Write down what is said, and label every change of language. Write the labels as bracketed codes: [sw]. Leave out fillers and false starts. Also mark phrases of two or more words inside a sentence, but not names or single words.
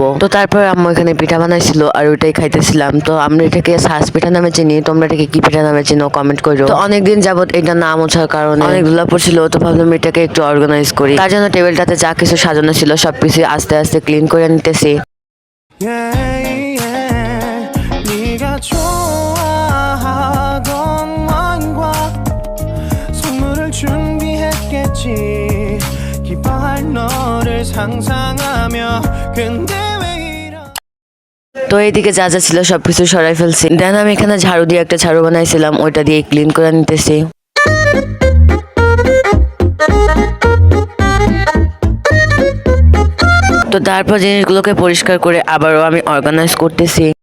[bn] তো তারপর আম্মু এখানে পিঠা বানাইছিল আর ওইটাই খাইতেছিলাম। তো আমরা এটাকে সাজ পিঠা নামে চিনি, তোমরা এটাকে কি পিঠা নামে চিনো কমেন্ট করো। তো অনেকদিন যাবত এটা নাম ওঠার কারণে অনেক ধুলা পড়ছিল, তো ভাবলাম এটাকে একটু অর্গানাইজ করি। তার জন্য টেবিলটাতে যা কিছু সাজানো ছিল সবকিছু আস্তে আস্তে ক্লিন করে নিতেছি। [ko] 네가 좋아하던 와인과 선물을 준비했겠지 기뻐할 너를 상상하며 근데 왜 [bn] তো এইদিকে যা যা ছিল সবকিছু সরাই ফেলছি। দেন আমি এখানে ঝাড়ু দিয়ে একটা ঝাড়ু বানাইছিলাম, ওইটা দিয়ে ক্লিন করে নিতেছি। তো তারপর জিনিসগুলোকে পরিষ্কার করে আবারও আমি অর্গানাইজ করতেছি।